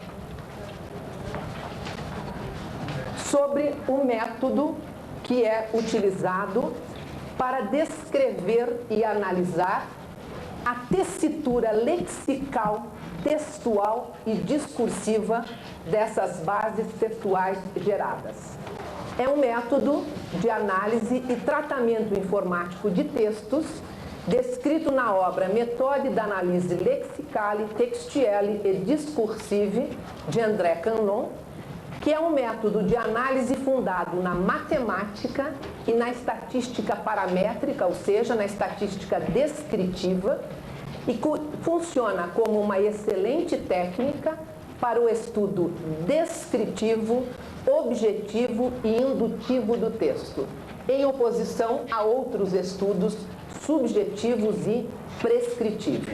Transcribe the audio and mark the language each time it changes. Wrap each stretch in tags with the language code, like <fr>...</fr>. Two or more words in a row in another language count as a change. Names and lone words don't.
<pt>Sobre o método que é utilizado para descrever e analisar a tessitura lexical, textual e discursiva dessas bases textuais geradas. É um método de análise e tratamento informático de textos descrito na obra Méthode d'analyse lexicale, textuelle et discursive, de André Cannon, que é um método de análise fundado na matemática e na estatística paramétrica, ou seja, na estatística descritiva, e funciona como uma excelente técnica para o estudo descritivo, objetivo e indutivo do texto, em oposição a outros estudos subjetivos e prescritivos.</pt>